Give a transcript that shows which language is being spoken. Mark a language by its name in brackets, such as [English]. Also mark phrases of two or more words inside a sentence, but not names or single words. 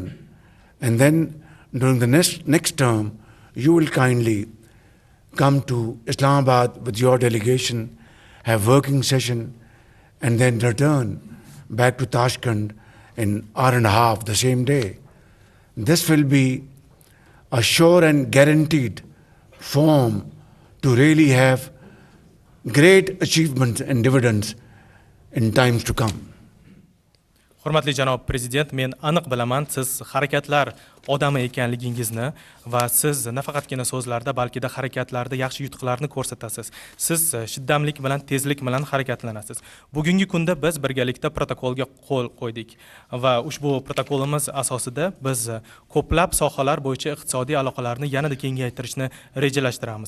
[English] And then during the next term, you will kindly come to Islamabad with your delegation, have working session, and then return back to Tashkent in hour and a half the same day. This will be a sure and guaranteed form to really have great achievements and dividends in times to come. [Uzbek] Hurmatli janob prezident, men aniq bilaman siz harakatlar odami ekanligingizni va siz nafaqatgina so'zlarda, balki harakatlarda yaxshi yutuqlarni ko'rsatasiz. Siz shiddamlik bilan, tezlik bilan harakatlanasiz. Bugungi kunda biz birgalikda protokolga qo'l qo'ydik va ushbu protokolimiz asosida biz ko'plab sohalar bo'yicha iqtisodiy aloqalarni yanada kengaytirishni rejalashtiramiz.